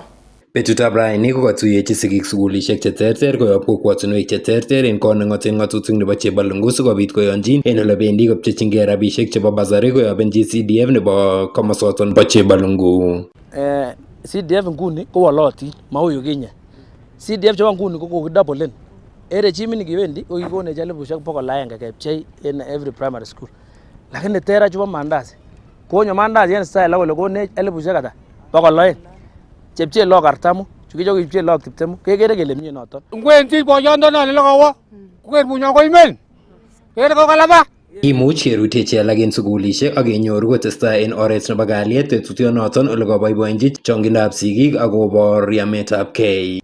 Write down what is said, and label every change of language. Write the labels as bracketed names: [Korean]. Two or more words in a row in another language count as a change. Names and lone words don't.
[Kalenjin] Betutab raini ko katuyechi sigik sukulisiek cheterter koyob kokwotinwek cheterter en kot neng'oten ng'atutik nebo Chebalungu sikobit koyonjin en ole bendi kopchechingei rabisiek chebo basari koyob CDF nebo komosoton bo Chebalungu. CDF nguni ko wolotin mau yukinye. CDF chebo nguni ko kokidoublen. En regime nikiwendi ko kikonech 1,100 kepchei en [English] every primary school. [Kalenjin] Lakini tera chebo mandazi. Konyo mandazi en style kole konech 1,200 chepche log 40 chukicho kipche log 20 kekere kele mie noton ngwendi boyondon ne logowo kuker bunyo ko imen kere ko kalaba. Imuch kerutechi alak en sukulisiek ak kenyoru kotestai en oret nebo kalyet tetutionoton ole koboiboenji chongindab sigik ak kobor yametab kei.